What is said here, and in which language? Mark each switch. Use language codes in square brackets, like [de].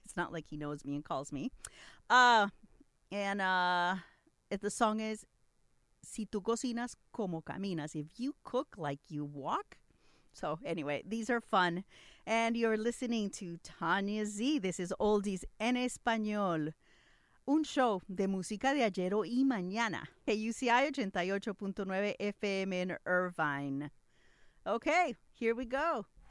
[en] It's not like he knows me and calls me. And the song is, Si tú cocinas como caminas, if you cook like you walk. So anyway, these are fun. And you're listening to Tania Z. This is Oldies en Español. [es] Un show de música de ayer y mañana. [en] KUCI 88.9 FM in Irvine. Okay, here we go.